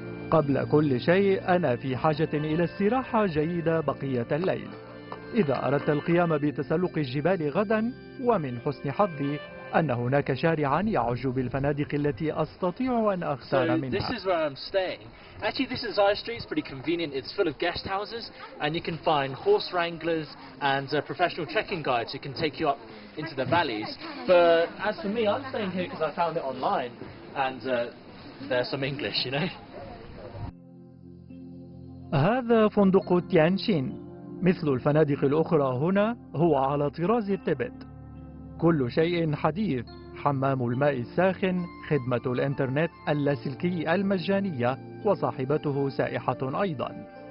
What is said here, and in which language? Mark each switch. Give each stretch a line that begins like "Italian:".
Arabic: قبل كل شيء أنا في حاجة إلى استراحة جيدة بقية الليل. إذا أردت القيام بتسلق الجبال غدا، ومن حسن حظي أن هناك شارعا يعج بالفنادق التي أستطيع أن أختار منها.
English: This is where I'm staying. Actually, this is Zaya Street. It's pretty convenient. It's full of guest houses, and you can find horse wranglers and professional trekking guides who can take you up into the valleys. But as for me, I'm staying here because I found it online, and there's some English, you know.
Arabic: هذا فندق تيانشين. مثل الفنادق الأخرى هنا هو على طراز التبت. كل شيء حديث: حمام الماء الساخن، خدمة الإنترنت اللاسلكي المجانية، وصاحبته سائحة أيضا.